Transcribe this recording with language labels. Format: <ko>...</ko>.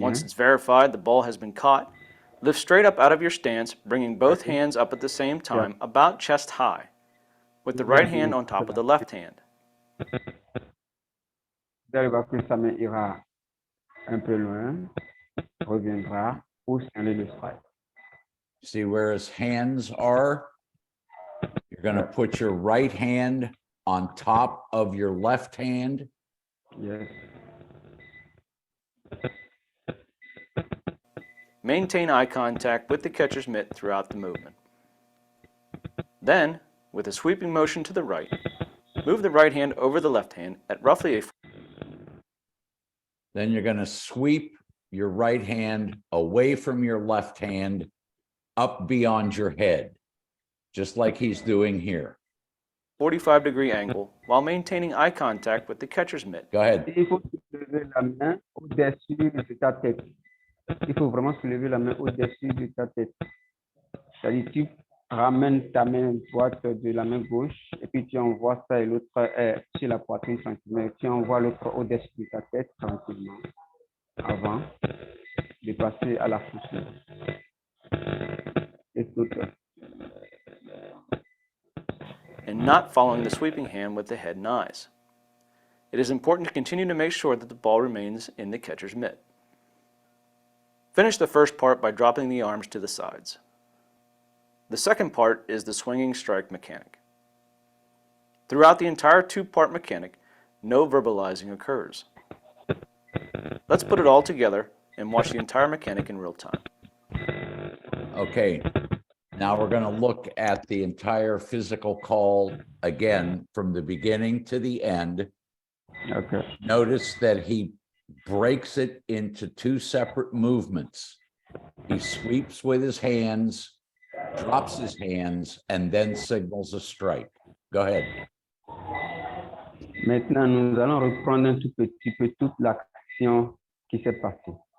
<en>Once it's verified, the ball has been caught. Lift straight up out of your stance, bringing both hands up at the same time, about chest high, with the right hand on top of the left hand.</en> <fr>Vous allez voir que sa main ira un peu loin, reviendra pour signaler le strike.</fr> <en>See where his hands are? You're going to put your right hand on top of your left hand. Yes. Maintain eye contact with the catcher's mitt throughout the movement. Then, with a sweeping motion to the right, move the right hand over the left hand at roughly a Then you're going to sweep your right hand away from your left hand up beyond your head, just like he's doing here. 45-degree angle while maintaining eye contact with the catcher's mitt. Go ahead.</en> <fr>Il faut soulever la main au-dessus de ta tête. Il faut vraiment soulever la main au-dessus de ta tête. C'est-à-dire, tu ramènes ta main droite de la main gauche et puis tu envoies ça et l'autre est sur la poitrine tranquillement. Tu envoies l'autre au-dessus de ta tête tranquillement avant de passer à la foussure. Et tout.</fr> <en>And not following the sweeping hand with the head and eyes. It is important to continue to make sure that the ball remains in the catcher's mitt. Finish the first part by dropping the arms to the sides. The second part is the swinging strike mechanic. Throughout the entire two-part mechanic, no verbalizing occurs. Let's put it all together and watch the entire mechanic in real time. Okay. Now we're going to look at the entire physical call again from the beginning to the end. Okay. Notice that he breaks it into two separate movements. He sweeps with his hands, drops his hands, and then signals a strike. Go ahead.</en> <fr>Maintenant, nous allons reprendre un tout petit peu toute l'action qui s'est passée.</fr>